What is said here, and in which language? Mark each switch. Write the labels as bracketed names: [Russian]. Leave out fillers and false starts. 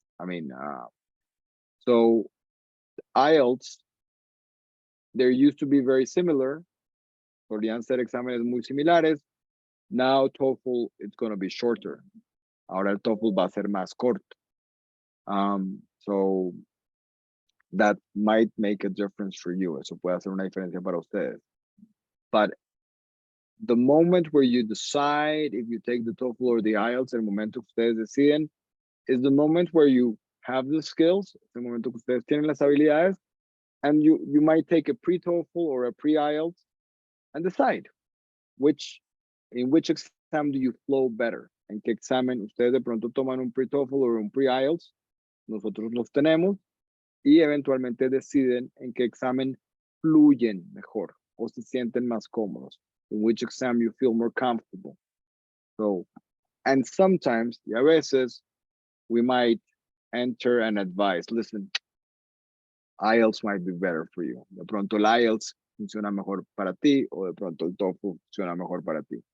[English] I mean, so IELTS, they used to be very similar. [Spanish] Podrían ser exámenes muy similares. [English] Now TOEFL, it's going to be shorter. [Spanish] Ahora el TOEFL va a ser más corto. [English] So that might make a difference for you. [Spanish] Eso puede hacer una diferencia para ustedes. [English] But the moment where you decide if you take the TOEFL or the IELTS, [Spanish] el momento que ustedes deciden, [English] is the moment where you have the skills, [Spanish] es el momento que ustedes tienen las habilidades, [English] and you might take a pre-TOEFL or a pre-IELTS and decide in which exam do you flow better. [Spanish] En qué examen ustedes de pronto toman un pre-TOEFL o un pre-IELTS, nosotros los tenemos, y eventualmente deciden en qué examen fluyen mejor o se sienten más cómodos. [English] In which exam you feel more comfortable. So, and sometimes, [Spanish] y a veces, [English] we might enter and advise, listen, IELTS might be better for you. [Spanish] De pronto el IELTS funciona mejor para ti, o de pronto el TOEFL funciona mejor para ti.